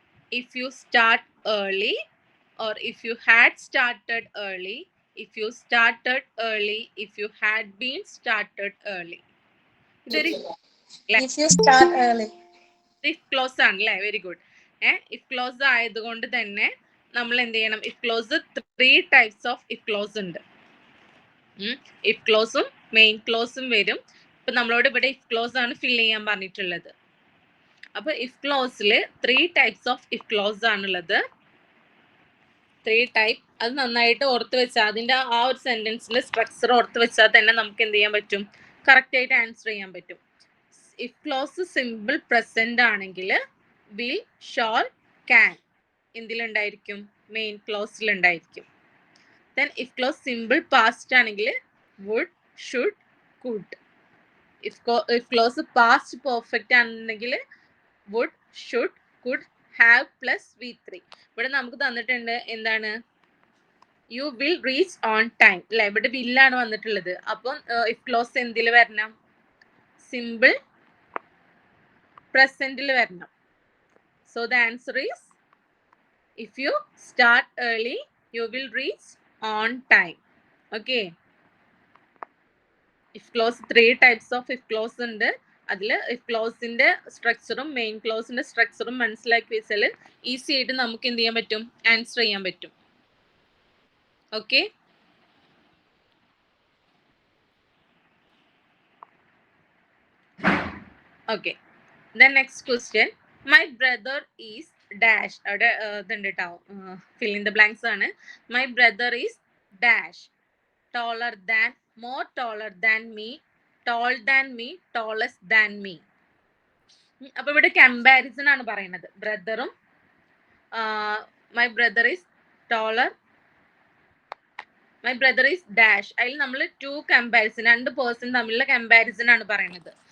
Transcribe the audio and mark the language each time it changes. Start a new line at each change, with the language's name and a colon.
English: If you start early, or if you had started early, if you started early, if you had been started early. If you start early.
Malayalam: If clause ആണല്ലേ.
English: Very good.
Malayalam: if clause ആയതുകൊണ്ട് തന്നെ നമ്മൾ എന്ത് ചെയ്യണം?
English: if clause 3 types of if clause ഉണ്ട്.
Malayalam: if clauseും main ക്ലോസും വരും. ഇപ്പൊ നമ്മളോട് ഇവിടെ if clause ആണ് ഫിൽ ചെയ്യാൻ പറഞ്ഞിട്ടുള്ളത്.
English: അപ്പൊ if clauseൽ 3 types of if clause ആണുള്ളത്. 3 type.
Malayalam: അത് നന്നായിട്ട് ഓർത്ത് വെച്ചാൽ, അതിന്റെ ആ ഒരു സെന്റൻസിന്റെ സ്ട്രക്ചർ ഓർത്ത് വെച്ചാൽ തന്നെ നമുക്ക് എന്ത് ചെയ്യാൻ പറ്റും? കറക്റ്റ് ആയിട്ട് ആൻസർ ചെയ്യാൻ പറ്റും. if clause സിമ്പിൾ പ്രസന്റ് ആണെങ്കിൽ will, shall, can എന്തിലുണ്ടായിരിക്കും? Main ക്ലോസിലുണ്ടായിരിക്കും.
English: then if clause simple past ആണെങ്കിൽ would, should, could. if clause past perfect ആണെങ്കിൽ would, should, could, have plus V3.
Malayalam: ഇവിടെ നമുക്ക് തന്നിട്ടുണ്ട് എന്താണ്?
English: you will reach on time
Malayalam: അല്ലെ. ഇവിടെ will ആണ് വന്നിട്ടുള്ളത്. അപ്പം if clause എന്തിൽ വരണം? സിമ്പിൾ പ്രസന്റിൽ വരണം.
English: so the answer is, if you start early, you will reach on time. Okay. if clause 3 types of if clause ഉണ്ട്.
Malayalam: അതിൽ if clauseന്റെ സ്ട്രക്ചറും മെയിൻ ക്ലോസിന്റെ സ്ട്രക്ചറും മനസ്സിലാക്കി വെച്ചാൽ ഈസി ആയിട്ട് നമുക്ക് എന്ത് ചെയ്യാൻ പറ്റും? ആൻസർ ചെയ്യാൻ പറ്റും. Okay.
English: Okay. then next question. my brother is dash.
Malayalam: അവിടെ ഇതുണ്ട് കേട്ടോ,
English: fill in the blanks
Malayalam: ആണ്.
English: my brother is dash taller than, more taller than me, tall than me, tallest than me.
Malayalam: അപ്പൊ ഇവിടെ കമ്പാരിസൺ ആണ് പറയുന്നത്. ബ്രദറും
English: my brother is taller. My brother is dash.
Malayalam: അതിൽ നമ്മൾ 2 കമ്പാരിസൺ, 2 പേഴ്സൺ തമ്മിലുള്ള comparison ആണ് പറയുന്നത്.